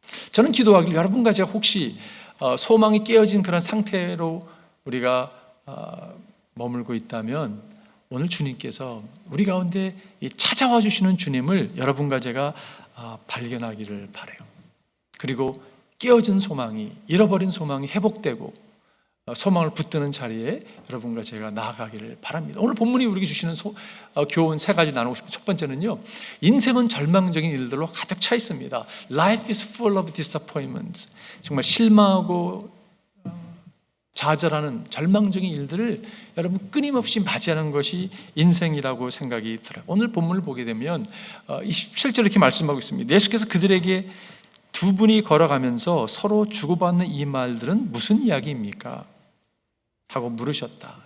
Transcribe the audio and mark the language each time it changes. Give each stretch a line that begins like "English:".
Korean: 저는 기도하길, 여러분과 제가 혹시 소망이 깨어진 그런 상태로 우리가 머물고 있다면 오늘 주님께서 우리 가운데 찾아와 주시는 주님을 여러분과 제가 발견하기를 바라요. 그리고 깨어진 소망이, 잃어버린 소망이 회복되고 소망을 붙드는 자리에 여러분과 제가 나아가기를 바랍니다. 오늘 본문이 우리에게 주시는 교훈 세 가지 나누고 싶은 첫 번째는요, 인생은 절망적인 일들로 가득 차 있습니다.
English: Life is full of disappointments.
Korean: 정말 실망하고 좌절하는 절망적인 일들을 여러분 끊임없이 맞이하는 것이 인생이라고 생각이 들어요. 오늘 본문을 보게 되면 27절에 이렇게 말씀하고 있습니다. 예수께서 그들에게 두 분이 걸어가면서 서로 주고받는 이 말들은 무슨 이야기입니까? 하고 물으셨다.